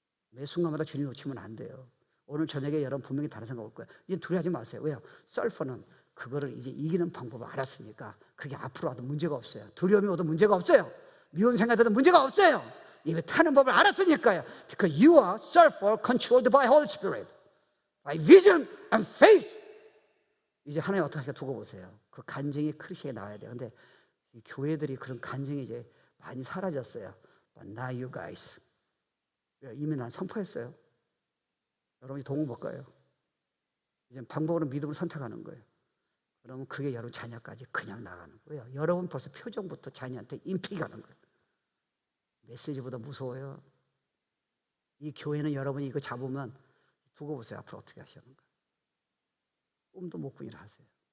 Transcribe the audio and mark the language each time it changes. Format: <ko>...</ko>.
<ko>매 순간마다 주님 놓치면 안 돼요. 오늘 저녁에 여러분 분명히 다른 생각 올 거예요. 이제 두려워하지 마세요. 왜요? 서퍼는 그거를 이제 이기는 방법을 알았으니까 그게 앞으로 와도 문제가 없어요. 두려움이 오도 문제가 없어요. 미운 생각이 들어도 문제가 없어요. 이미 타는 법을 알았으니까요.</ko> <en>Because you are surfer controlled by Holy Spirit, by vision and faith.</en> <ko>이제 하나님 어떻게 하실까 두고 보세요. 그 간증이 크리스에 나와야 돼요. 근데 이 교회들이 그런 간증이 이제 많이 사라졌어요.</ko> <en>But now you guys,</en> <ko>이미 난 선포했어요. 여러분이 도움 못 가요. 이제 방법으로 믿음을 선택하는 거예요. 그러면 그게 여러분 자녀까지 그냥 나가는 거예요. 여러분 벌써 표정부터 자녀한테 임팩이 가는 거예요. 메시지보다 무서워요. 이 교회는 여러분이 이거 잡으면 두고 보세요. 앞으로 어떻게 하시는가. 꿈도 못 꾸기를 하세요.</ko>